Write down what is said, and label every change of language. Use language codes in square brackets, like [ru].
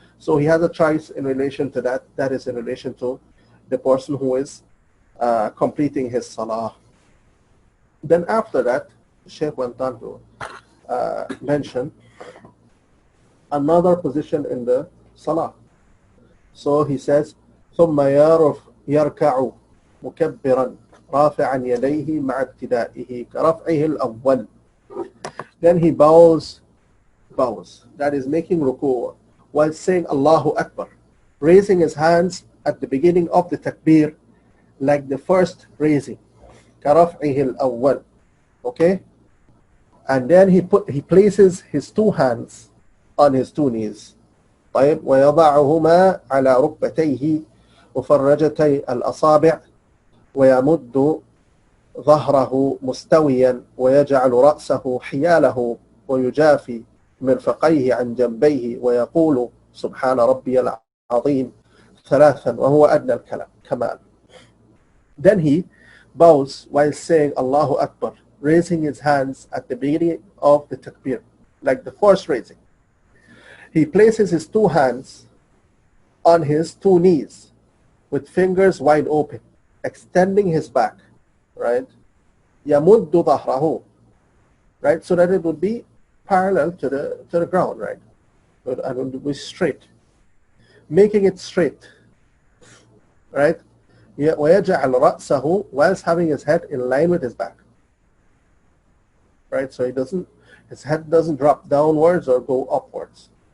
[en] So he has a choice in relation to that. That is in relation to the person who is completing his salah. Then after that, the Shaykh went on to mention another position in the salah. So he says, [ar] ثم يركع مكبرا رافعا يديه مع ابتدائه كرفعه الأول. [en] Then he bows, that is making ruku' while saying Allahu Akbar, raising his hands at the beginning of the takbir like the first raising, [ar] كرفعه الأول, [en] okay? And then he places his two hands on his two knees. [ar] طيب ويضعهما على ركبتيه مفرجتي الأصابع ويمد ظهره مستويا ويجعل رأسه حياله ويجافي مرفقيه عن جنبيه ويقول سبحان ربي العظيم ثلاثا وهو أدنى الكمال. [en] Then he bows while saying Allahu Akbar, raising his hands at the beginning of the takbir, like the first raising. He places his two hands on his two knees with fingers wide open, extending his back, right? [ar] يَمُدُّ ظَهْرَهُ, right? [en] So that it would be parallel to the ground, right? And it would be straight. Making it straight, right? [ar] وَيَجْعَلْ رَأْسَهُ, [en] whilst having his head in line with his back, right? So his head doesn't drop downwards or go upwards.